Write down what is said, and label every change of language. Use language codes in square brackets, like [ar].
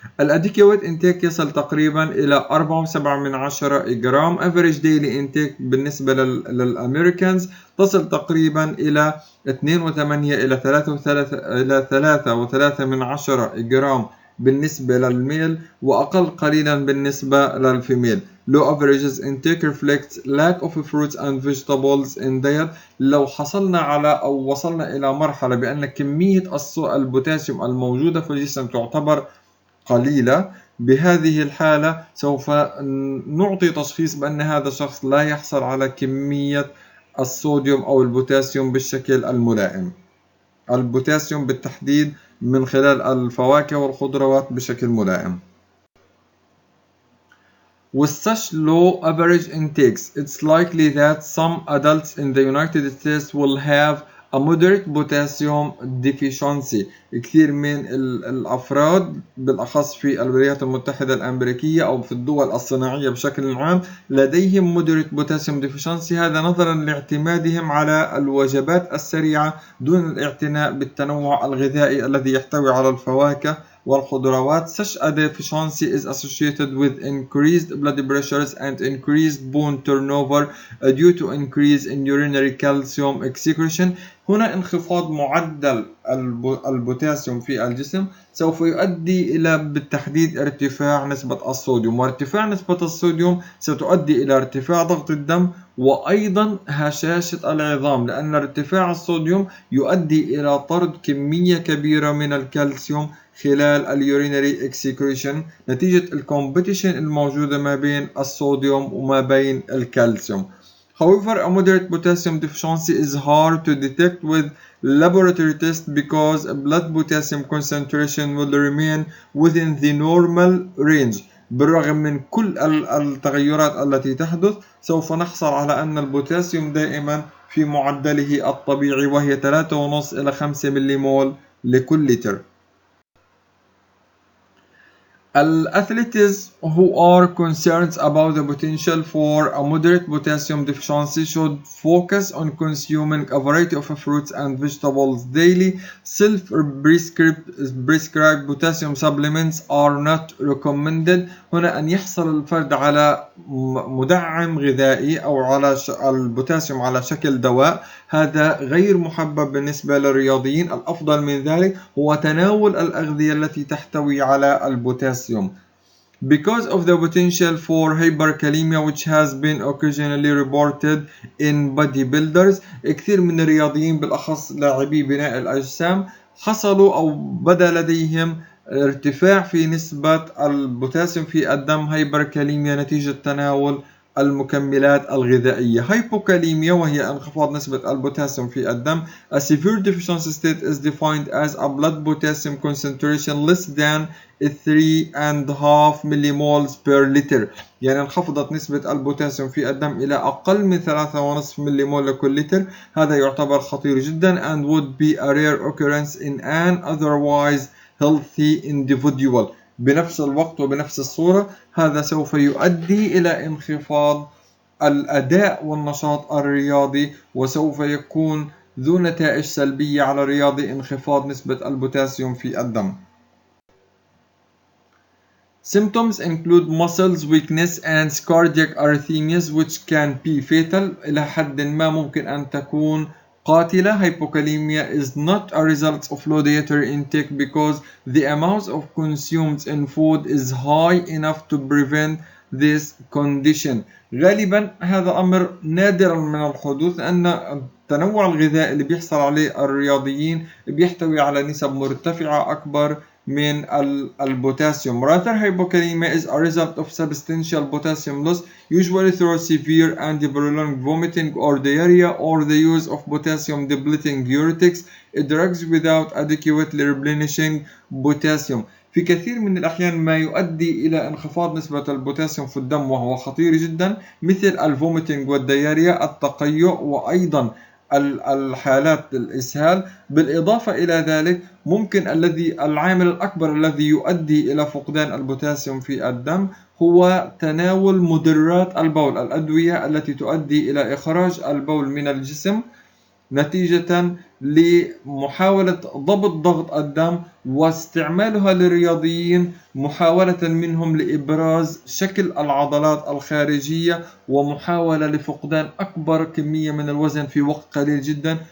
[ar] الأديكويت انتيك يصل تقريبا إلى 4.7 جرام. [en] Average daily intake [ar] بالنسبة للأمريكانز تصل تقريبا إلى 2.8 إلى 3.3 جرام بالنسبة للميل، وأقل قليلا بالنسبة للفيميل. [en] Low averages intake reflects lack of fruits and vegetables in diet. [ar] لو حصلنا على أو وصلنا إلى مرحلة بأن كمية البوتاسيوم الموجودة في الجسم تعتبر قليلة، بهذه الحالة سوف نعطي تشخيص بأن هذا الشخص لا يحصل على كمية الصوديوم أو البوتاسيوم بالشكل الملائم. البوتاسيوم بالتحديد من خلال الفواكه والخضروات بشكل ملائم. [en] With such low average intakes, it's likely that some adults in the United States will have a moderate potassium deficiency. [ar] كثير من الأفراد بالأخص في الولايات المتحدة الأمريكية أو في الدول الصناعية بشكل عام لديهم [en] moderate potassium deficiency. [ar] هذا نظرا لاعتمادهم على الوجبات السريعة دون الاعتناء بالتنوع الغذائي الذي يحتوي على الفواكه والخضروات. [en] Such a deficiency is associated with increased blood pressures and increased bone turnover due to increase in urinary calcium excretion. [ar] هنا انخفاض معدل البوتاسيوم في الجسم سوف يؤدي إلى بالتحديد ارتفاع نسبة الصوديوم، وارتفاع نسبة الصوديوم ستؤدي إلى ارتفاع ضغط الدم وأيضا هشاشة العظام، لأن ارتفاع الصوديوم يؤدي إلى طرد كمية كبيرة من الكالسيوم خلال اليورينري اكسكريشن نتيجة الكومبيتيشن الموجودة ما بين الصوديوم وما بين الكالسيوم. [en] However, a moderate potassium deficiency is hard to detect with laboratory tests because blood potassium concentration will remain within the normal range. [ar] بالرغم من كل التغيرات التي تحدث، سوف نحصل على أن البوتاسيوم دائما في معدله الطبيعي، وهي 3.5 إلى 5 مليمول لكل لتر. [en] Athletes who are concerned about the potential for a moderate potassium deficiency should focus on consuming a variety of fruits and vegetables daily. Self-prescribed potassium supplements are not recommended. [ar] هنا أن يحصل الفرد على مدعم غذائي أو على البوتاسيوم على شكل دواء، هذا غير محبب بالنسبة للرياضيين. الأفضل من ذلك هو تناول الأغذية التي تحتوي على البوتاسيوم. [en] Because of the potential for hyperkalemia which has been occasionally reported in bodybuilders، [ar] كثير من الرياضيين بالأخص لاعبي بناء الأجسام حصلوا أو بدا لديهم ارتفاع في نسبة البوتاسيوم في الدم هايبركاليميا نتيجة تناول المكملات الغذائية. هايبوكاليميا وهي انخفاض نسبة البوتاسيوم في الدم. [en] A severe deficiency state is defined as a blood potassium concentration less than 3.5 millimoles per liter. [ar] يعني انخفضت نسبة البوتاسيوم في الدم إلى أقل من 3.5 مليمول لكل لتر. هذا يعتبر خطير جدا [en] and would be a rare occurrence in an otherwise healthy individual. [ar] بنفس الوقت وبنفس الصورة هذا سوف يؤدي إلى انخفاض الأداء والنشاط الرياضي، وسوف يكون ذو نتائج سلبية على الرياضي انخفاض نسبة البوتاسيوم في الدم. [en] Symptoms include muscles weakness and cardiac arrhythmias which can be fatal. [ar] إلى حد ما ممكن أن تكون قاتلة. [en] Hypokalemia is not a result of low dietary intake because the amount of consumed in food is high enough to prevent this condition. [ar] غالبا هذا أمر نادرا من الحدوث، لأن التنوع الغذائي اللي بيحصل عليه الرياضيين بيحتوي على نسب مرتفعة أكبر من البوتاسيوم. [en] Rather, hypokalemia is a result of substantial potassium loss, usually through severe and prolonged vomiting or diarrhea, or the use of potassium depleting diuretics, drugs without adequately replenishing potassium. [ar] في كثير من الأحيان ما يؤدي إلى انخفاض نسبة البوتاسيوم في الدم وهو خطير جدا، مثل الفوميتنج والدياريا، التقيؤ، وأيضا الحالات الإسهال. بالإضافة إلى ذلك ممكن العامل الأكبر الذي يؤدي إلى فقدان البوتاسيوم في الدم هو تناول مدرات البول، الأدوية التي تؤدي إلى إخراج البول من الجسم نتيجة لمحاولة ضبط ضغط الدم، واستعمالها للرياضيين محاولة منهم لإبراز شكل العضلات الخارجية ومحاولة لفقدان أكبر كمية من الوزن في وقت قليل جدا.